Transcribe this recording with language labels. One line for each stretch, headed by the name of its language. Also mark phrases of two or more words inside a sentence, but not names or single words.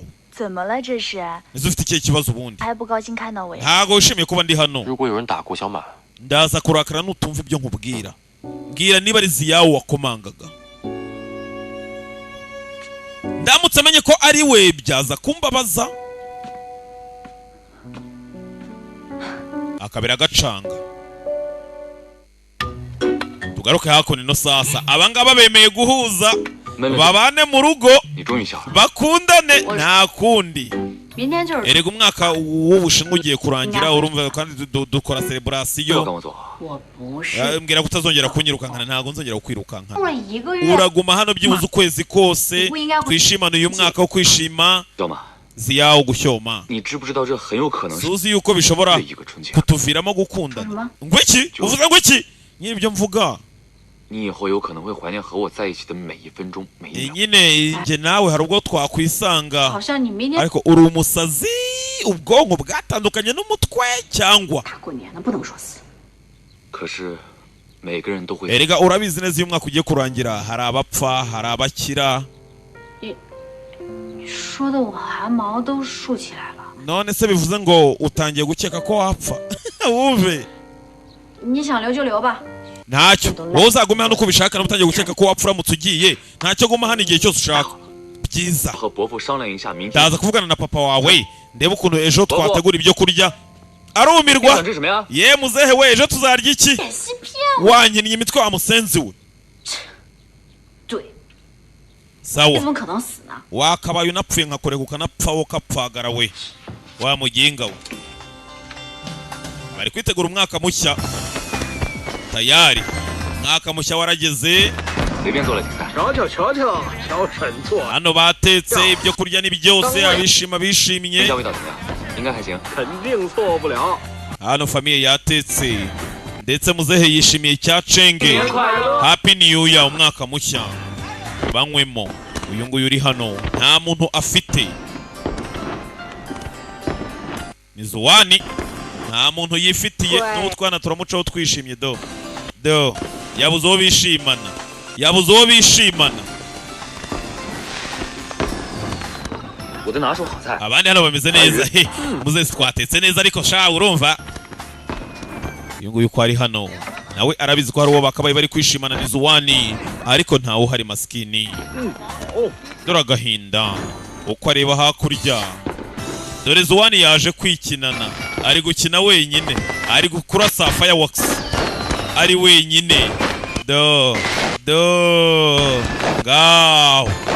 Chinese: 怎么了这是？
Kinyarwanda: ese ufite ikihe kibazo ubundi
Chinese: 还不高兴看到我呀？
Kinyarwanda: ntago wishimiye kuba ndi hano
Chinese: 如果有人打过小满，
Kinyarwanda: ndaza kurakara nutumva ibyo nkubwira mbwira niba ari ziyawe wakomangaga ndamutse amenye ko ari we byaza kumbabaza akabera gacanga tugaruke hakuno ino sasa abangaba bemeye guhuza
Chinese: 妹妹，
Kinyarwanda: babane mu rugo
Chinese: 你终于想了。
Kinyarwanda: bakundane nta kundi
Chinese: 明天就是。
Kinyarwanda: erega umwaka w'ubushinwa ugiye kurangira urumva kandi dukora
Chinese: 不要 celebration 跟我走，我不是
Kinyarwanda: mbwira ko utazongera kunyirukankana ntago nzongera kukwirukankana
Chinese: 住了一个月，
Kinyarwanda: uraguma hano byibuze ukwezi kose Winga- twishimane uyu mwaka wo kwishima
Chinese: 小满，
Kinyarwanda: ziyawo gushyoma
Chinese: 你知不知道这很有可能是
Kinyarwanda: suzi yuko bishobora
Chinese: 这一个春节，
Kinyarwanda: kutuviramo gukundana ngwiki uvuga ngwiki nyine ibyo mvuga
Chinese: 你以后有可能会怀念和我在一起的每一分钟每一秒。
Kinyarwanda: nyine njye nawe hari ubwo twakwisanga
Chinese: 好像你明天
Kinyarwanda: ariko uri umusazi ubwonko bwatandukanye n'umutwe cyangwa
Chinese: 大过年的不能说死。可是每个人都会
Kinyarwanda: erega urabizi neza iyo umwaka ugiye kurangira hari abapfa hari abakira
Chinese: 说的我汗毛都竖起来了。
Kinyarwanda: none se bivuze ngo utangiye gukeka ko wapfa wumve
Chinese: 你想留就留吧。
Kinyarwanda: ntacyo wowe uzagume hano uko ubishaka utangiye gukeka ko wapfa uramutse ugiye ntacyo guma hano igihe cyose ushaka byiza
Chinese: 和伯父商量一下，明天
Kinyarwanda: ndaza kuvugana na papa wawe ndebe ukuntu ejo Bobo. twategura ibyo kurya
Chinese: 你
Kinyarwanda: arumirwa
Chinese: 想吃什么呀？
Kinyarwanda: ye muzehe we ejo tuzarya iki
Chinese: 演戏骗
Kinyarwanda: wankinnye imitwe wa musenzi we
Chinese: 对，
Kinyarwanda: sawa
Chinese: 你怎么可能死呢？
Kinyarwanda: wakabaye unapfuye nkakureka ukanapfa wo kapfagara we wa muginga we bari kwitegura umwaka mushya tayari umwaka mushya warageze
Chinese: 随便做了几菜，瞧瞧瞧瞧，小沈做
Kinyarwanda: hano batetse ibyo kurya ni byose abishima
Chinese: 这
Kinyarwanda: bishimye
Chinese: 家味道怎么样？应该还行。肯定错不了。
Kinyarwanda: hano famiye yatetse ndetse muzehe yishimiye cya cenge
English: happy new year
Kinyarwanda: umwaka mushya banywemo uyu nguyu uri hano nta muntu afite ni Zuwani nta muntu yifitiye n'utwana turamucaho twishimye do yabuze uwo bishimana yabuze uwo bishimana
Chinese: 我的拿手好菜，
Kinyarwanda: abandi hano bameze neza he muzehe twatetse neza ariko sha urumva uyu nguyu ko ari hano nawe arabizi ko hari uwo bakabaye bari kwishimana ni Zuwani ariko ntawe uhari maskini dore agahinda uko areba hakurya dore Zuwani yaje kwikinana ari gukina wenyine ari kurasa fireworks ari wenyine ngaho